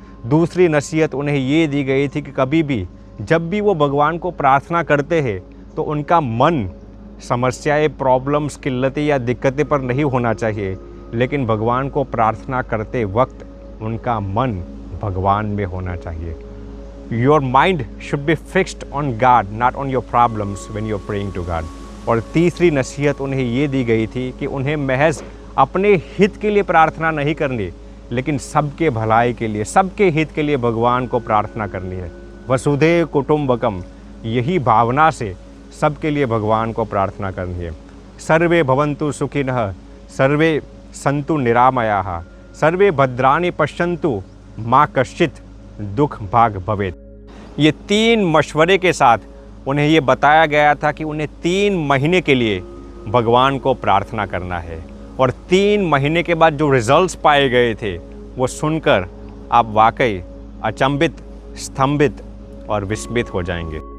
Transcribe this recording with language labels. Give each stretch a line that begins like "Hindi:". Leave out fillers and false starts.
Hindi: दूसरी नसीहत उन्हें ये दी गई थी कि कभी भी जब भी वो भगवान को प्रार्थना करते हैं तो उनका मन समस्याएं, प्रॉब्लम्स, किल्लतें या दिक्कतें पर नहीं होना चाहिए, लेकिन भगवान को प्रार्थना करते वक्त उनका मन भगवान में होना चाहिए।
English: Your mind should be fixed on God, not on your problems when you're praying to God.
Hindi: और तीसरी नसीहत उन्हें ये दी गई थी कि उन्हें महज अपने हित के लिए प्रार्थना नहीं करनी, लेकिन सबके भलाई के लिए, सबके हित के लिए भगवान को प्रार्थना करनी है। वसुधैव कुटुंबकम, यही भावना से सबके लिए भगवान को प्रार्थना करनी है।
Sanskrit: सर्वे भवन्तु सुखिनः, सर्वे सन्तु निरामयाः, सर्वे भद्राणि पश्यन्तु मा कश्चित् दुख भाग भवेत्।
Hindi: ये 3 मशवरे के साथ उन्हें ये बताया गया था कि उन्हें 3 महीने के लिए भगवान को प्रार्थना करना है। और 3 महीने के बाद जो रिजल्ट्स पाए गए थे वो सुनकर आप वाकई अचंभित, स्तंभित और विस्मित हो जाएंगे।